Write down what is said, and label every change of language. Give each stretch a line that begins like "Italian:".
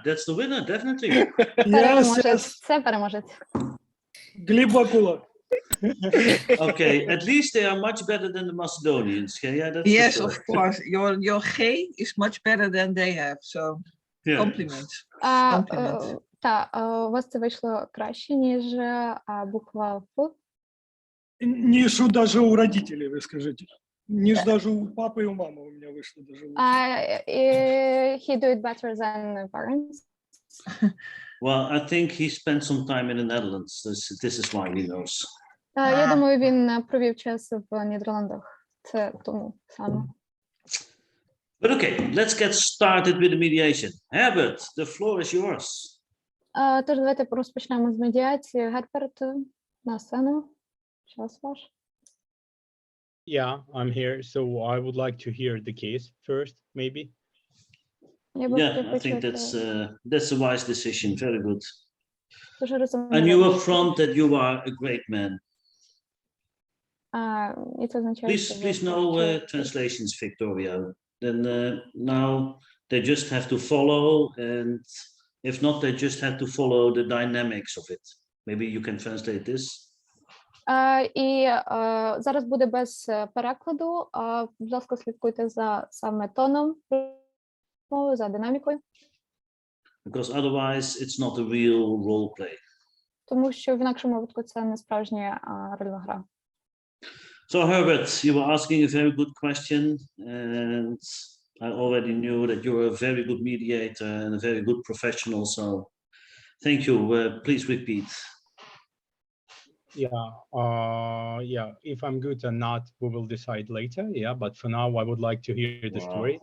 English: That's the winner, definitely.
Ukrainian: Переможець. Це переможець. Гліб Бакула.
English: Okay, at least they are much better than the Macedonians. Yeah, that's for Yes, sure. of course. Your G is much better than they have. So Yeah. compliments. Compliments.
Ukrainian: Так, у вас це вийшло краще, ніж буква Ф.
Russian: Ніж даже у родителей, ви скажите. Ніж даже у папы и у мамы у меня вышло даже лучше.
English: He do it better than parents. Well, I think he spent some time in the Netherlands. This is why he knows.
Ukrainian: Я думаю, він провів час в Нідерландах. Це тому саме.
English: But okay, let's get started with the mediation. Herbert, the floor is yours.
Ukrainian: Тож давайте розпочнемо з медіації. Герберт, на сцену. Час ваш.
English: Yeah, I'm here. So I would like to hear the case first, maybe. Yeah, I think that's a wise decision. Very good.
Ukrainian: Дуже розумно.
English: I knew up front that you are a great man.
Ukrainian: І це означає, що
English: Please no translations, Victoria. Then now they just have to follow, and if not, they just have to follow the dynamics of it. Maybe you can translate this.
Ukrainian: І зараз буде без перекладу. Будь ласка, слідкуйте за саме тоном мови, за динамікою.
English: Because otherwise it's not a real role play.
Ukrainian: Тому що в інакшому випадку це не справжня рольова гра.
English: So Herbert, you were asking a very good question, and I already knew that you're a very good mediator and a very good professional. So thank you. Please repeat. Yeah, if I'm good or not, we will decide later. Yeah, but for now, I would like to hear the story.